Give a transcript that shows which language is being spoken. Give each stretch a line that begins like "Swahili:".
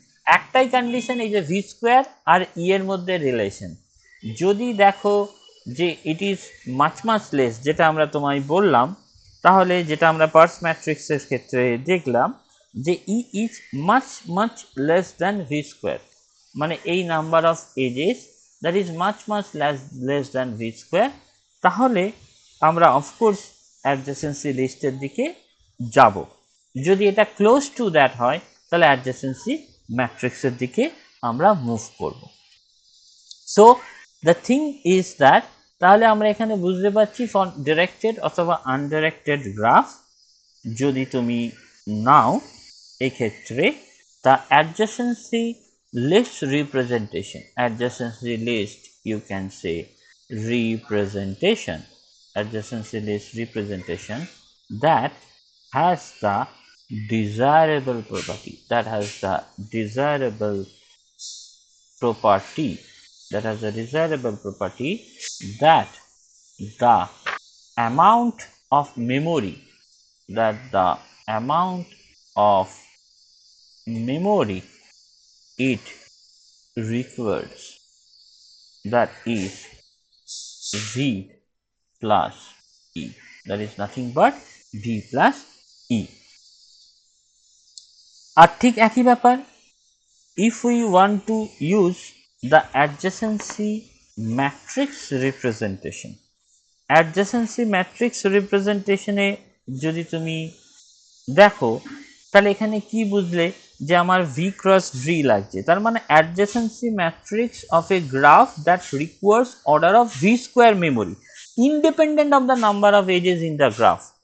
Bangla: একটাই কন্ডিশন, এই যে ভি স্কোয়ার আর ই এর মধ্যে রিলেশন, যদি দেখো যে
English: it is much much less,
Bangla: যেটা আমরা তোমায় বললাম, তাহলে যেটা আমরা পার্স ম্যাট্রিক্সের ক্ষেত্রে দেখলাম যে
English: E is much much less than V square,
Bangla: মানে এই
English: number of edges that is much much less than V square,
Bangla: তাহলে আমরা অফকোর্স অ্যাডজাসেন্সি লিস্টের দিকে যাব। যদি এটা ক্লোজ টু দ্যাট হয়, তাহলে অ্যাডজাসেন্সি ম্যাট্রিক্সের দিকে আমরা মুভ করব।
English: so the thing is that,
Bangla: তাহলে আমরা এখানে বুঝতে পারছি
English: for directed অথবা undirected graph
Bangla: যদি তুমি নাও, এক্ষেত্রে
English: the adjacency list representation, adjacency list you can say representation, adjacency list representation that has the desirable property, that has the desirable property, that has a desirable property that the amount of memory, that the amount of memory it requires, that is v plus e, that is nothing but v plus e।
Bangla: আর ঠিক একই ব্যাপার,
English: if we want to use the adjacency matrix representation, adjacency matrix representation এ
Bangla: যদি তুমি দেখো, তাহলে এখানে কি বুঝলে যে আমার ভি ক্রস ভি লাগছে, তার মানে
English: Adjacency matrix of a graph that requires order of V square memory independent of the number of edges in the graph.